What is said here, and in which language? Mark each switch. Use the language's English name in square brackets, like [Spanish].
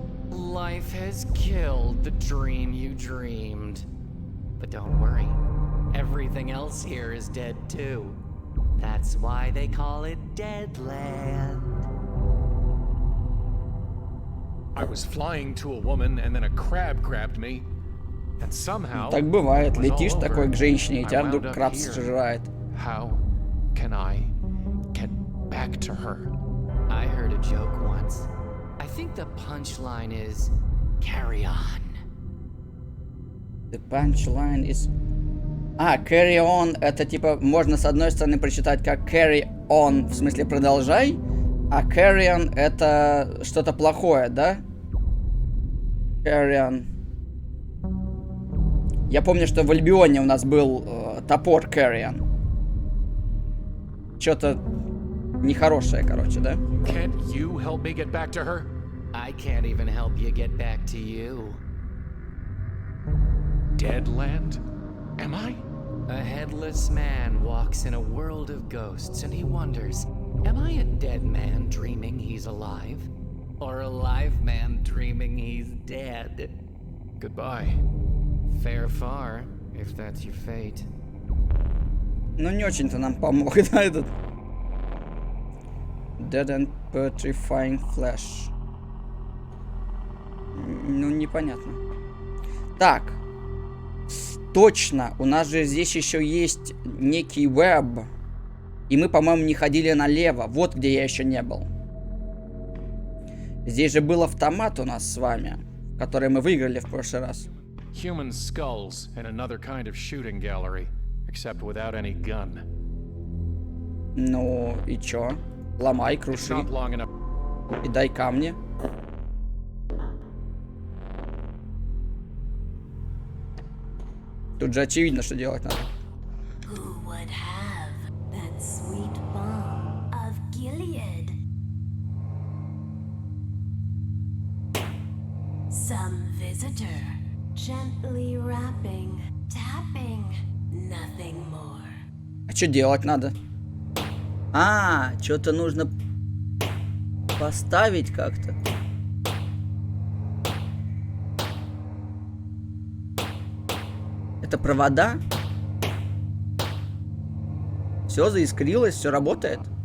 [English] Life has killed the dream you dreamed. But don't worry, everything else here is dead too. That's why they call it Deadland. I was flying to a woman and then a crab grabbed me. And somehow, [Russian] так бывает, летишь такой к женщине, и тебя вдруг краб сжирает. [English] How can I get back to her? I heard a joke once. I think the punchline is carry on. The punchline is... [Russian] А, carry on, это типа можно с одной стороны прочитать как carry on, в смысле продолжай, а carry on это что-то плохое, да? [English] Carry on. [Russian] Я помню, что в Альбионе у нас был топор carry on. что-то нехорошее, короче, да? [English] Can't you help me get back to her? I can't even help you get back to you. Deadland? Am I? A headless man walks in a world of ghosts and he wonders, am I a dead man dreaming he's alive? Or a live man dreaming he's dead? Goodbye. Fare far, if that's your fate. [Russian] Ну, не очень-то нам помог, да, этот... [English] Dead and Petrifying Flash. [Russian] Ну, непонятно. Так. Точно, у нас же здесь еще есть некий веб. И мы, по-моему, не ходили налево. Вот где я еще не был. Здесь же был автомат у нас с вами, который мы выиграли в прошлый раз. [English] Human skulls in another kind of shooting gallery, except without any gun. [Russian] Ну, и чё? Ломай, [English] It's [Russian] круши. [English] not long enough. [Russian] И дай камни. Тут же очевидно, что делать надо. [English] Who would have that sweet balm of Gilead? Some visitor, gently rapping, tapping, nothing more. [Russian] А что делать надо? А, что-то нужно поставить как-то. Это провода? Все заискрилось, все работает?